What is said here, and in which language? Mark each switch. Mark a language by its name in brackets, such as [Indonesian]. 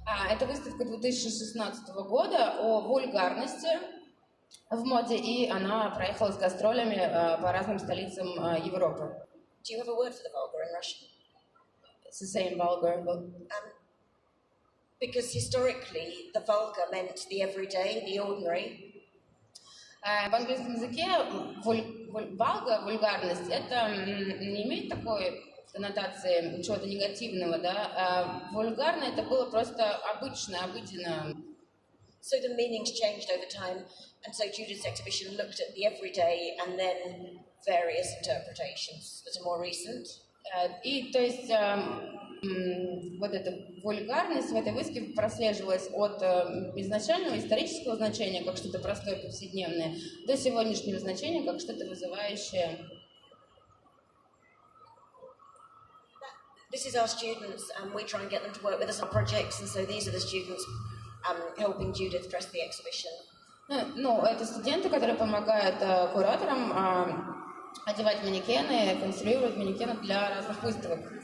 [Russian] Это выставка 2016 года о вульгарности в моде, и она проехала с гастролями по разным столицам Европы. [English] Do you have a word for the vulgar in Russian? It's the same vulgar. Because historically, the vulgar meant the everyday, the ordinary. [Russian] В английском языке вульгарность, это не имеет такой коннотации чего-то негативного, да? Вульгарно это было просто обычно, обыденно. [English] So the meanings changed over time, and so Judith's exhibition looked at the everyday and then various interpretations that are more recent. [Russian] И то есть вот эта вульгарность в этой выставке прослеживалась от изначального исторического значения, как что-то простое, повседневное, до сегодняшнего значения, как что-то вызывающее. [English] This is our students, and we try and get them to work with us on projects, and so these are the students helping Judith dress the exhibition. [Russian] Ну, это студенты, которые помогают кураторам одевать манекены, конструировать манекены для разных выставок.